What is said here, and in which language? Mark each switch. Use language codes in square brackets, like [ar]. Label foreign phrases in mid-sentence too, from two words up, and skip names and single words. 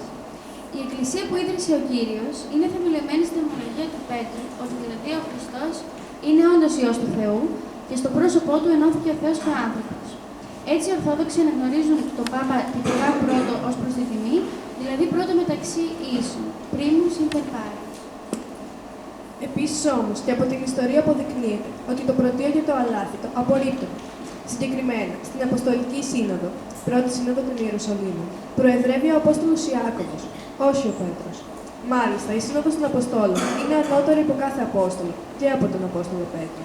[el] Η εκκλησία που ίδρυσε ο Κύριος είναι θεμελιωμένη στην ομολογία του Πέτρου, ότι δηλαδή ο Χριστός είναι όντως Υιός του Θεού και στο πρόσωπό του ενώθηκε ο Θεός και ο άνθρωπος. Έτσι οι Ορθόδοξοι αναγνωρίζουν τον Πάπα τυπικά πρώτο ως προς τη τιμή, δηλαδή πρώτο μεταξύ ίσων, [la] primus inter pares. [el] Επίσης όμως και από την ιστορία αποδεικνύεται ότι το πρωτείο και το αλάθητο απορρίπτονται. Συγκεκριμένα, στην Αποστολική Σύνοδο, πρώτη Σύνοδο των Ιερουσαλήμων, προεδρεύει ο Απόστολος Ιάκωβος, όχι ο Πέτρος. Μάλιστα, η Σύνοδος των Αποστόλων είναι ανώτερη από κάθε Απόστολο και από τον Απόστολο Πέτρο.